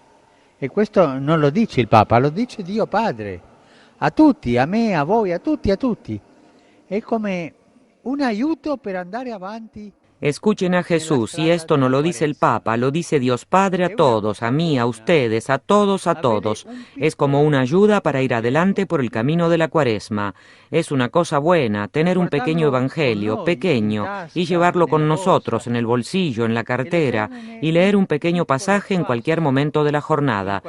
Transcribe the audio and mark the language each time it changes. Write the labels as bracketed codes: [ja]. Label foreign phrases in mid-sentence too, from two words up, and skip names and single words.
[it] E questo non lo dice il Papa, lo dice Dio Padre. A tutti, a me, a voi, a tutti, a tutti. È come un aiuto per andare avanti. [es] Escuchen a Jesús, y esto no lo dice el Papa, lo dice Dios Padre a todos, a mí, a ustedes, a todos, a todos. Es como una ayuda para ir adelante por el camino de la Cuaresma. Es una cosa buena tener un pequeño evangelio, pequeño, y llevarlo con nosotros en el bolsillo, en la cartera, y leer un pequeño pasaje en cualquier momento de la jornada.